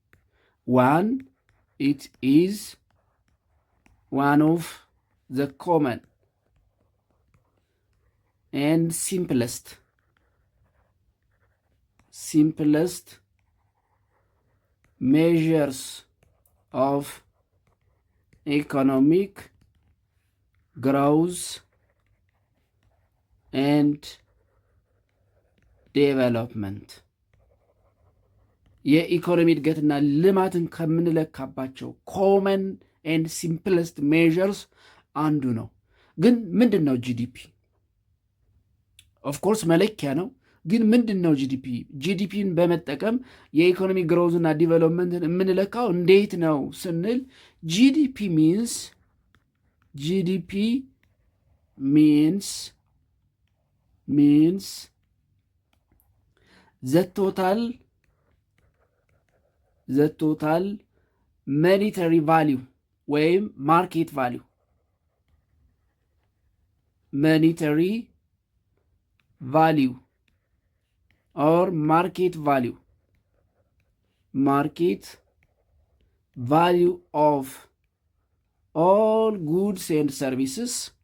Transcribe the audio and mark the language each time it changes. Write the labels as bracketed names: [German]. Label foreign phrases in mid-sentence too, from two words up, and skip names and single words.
[English] It is one of the common and simplest measures of economic growth and [Amharic] development የኢኮኖሚ እድገትና ልማትን ከምንለካባቸው [English] common and simplest measures [Amharic] አንዱ ነው። ግን ምንድን ነው ጂዲፒ? [English] of course [Amharic] መለኪያ ነው። ግን ምንድን ነው ጂዲፒ? ጂዲፒን በመጠቀም የኢኮኖሚ [English] growthና developmentን [Amharic] የምንለካው እንዴት ነው ስንል ጂዲፒ [English] means the total monetary value [Amharic] ወይም [English] market value monetary value or market value of all goods and services